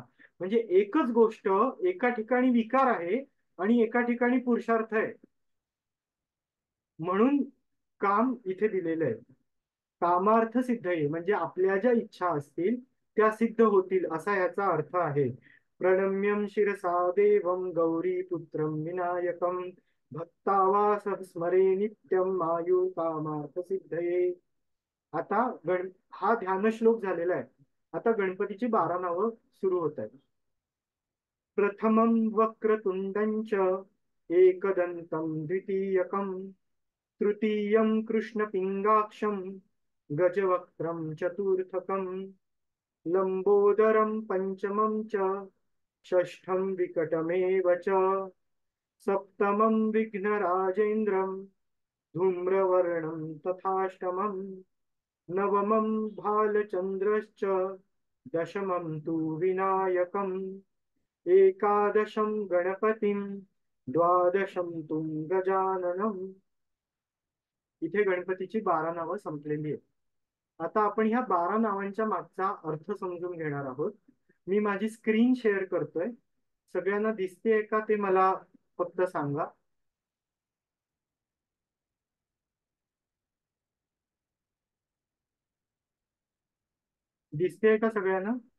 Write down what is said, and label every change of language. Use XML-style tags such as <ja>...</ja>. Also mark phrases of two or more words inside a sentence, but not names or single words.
<mr>म्हणजे एकच गोष्ट एका ठिकाणी विकार आहे आणि एका ठिकाणी पुरुषार्थ आहे. म्हणून काम इथे दिलेलं आहे. कामार्थ सिद्ध आहे म्हणजे आपल्या ज्या इच्छा असतील त्या सिद्ध होतील असा याचा अर्थ आहे.</mr> <sa>प्रणम्यम शिरसा देवम गौरी पुत्रम विनायकम भक्तावास स्मरे नित्यम आयु कामार्थ सिद्धये.</sa> <mr>आता हा ध्यान श्लोक झालेला आहे. आता गणपतीची 12 नावं सुरू होत आहेत.</mr> <sa>प्रथमं वक्रतुंडं च एकदन्तं द्वितीयकं तृतीयं कृष्णपिंगाक्षं गजवक्त्रं चतुर्थकं लंबोदरं पंचमं च षष्ठं विकटमेव च सप्तमं विघ्नराजेन्द्रं धूम्रवर्णं तथाष्टमं नवमं भालचन्द्रश्च दशमं तु विनायकम् एकादशं गणपतिं द्वादशं तु गजाननम्.</sa> <mr>इथे गणपतीची 12 नावं संपलेली आहेत. आता आपण ह्या 12 नावांच्या मागचा अर्थ समजून घेणार आहोत. मी माझी</mr> <en>screen share</en> <mr>करतोय. सगळ्यांना दिसतेय का ते मला फक्त सांगा. दिसतेय का सगळ्यांना?</mr>